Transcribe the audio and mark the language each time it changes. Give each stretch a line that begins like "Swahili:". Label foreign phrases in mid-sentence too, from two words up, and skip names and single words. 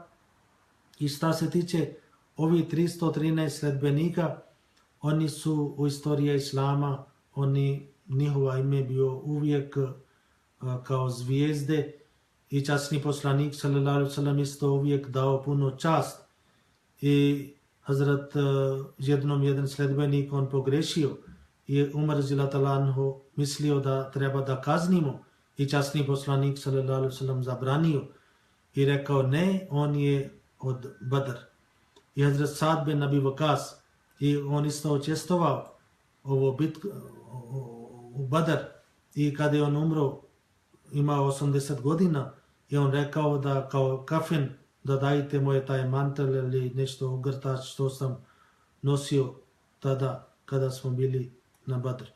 Bosnian: I šta se tiče ovi 313 sledbenika, oni su u istoriji Islama, njihova ime bio uvijek kao zvijezde i časni poslanik
Arabic: صلى الله عليه وسلم
Bosnian: isto uvijek dao puno čast. I Hazrat jedan sledbenik on pogrešio i Umar
Arabic: رضي الله تعالى عنه
Bosnian: mislio da treba da kaznimo i časni poslanik
Arabic: صلى الله عليه وسلم
Bosnian: zabranio i rekao ne, on je od Badr. I Hazrat Sad bin Abi Waqas i on isto učestvovao ovo bitku u Badr i kada je on umro imao 80 godina i on rekao da kao kafen da dajte moje taj mantel ili nešto ogrtač što sam nosio tada kada smo bili na Badr.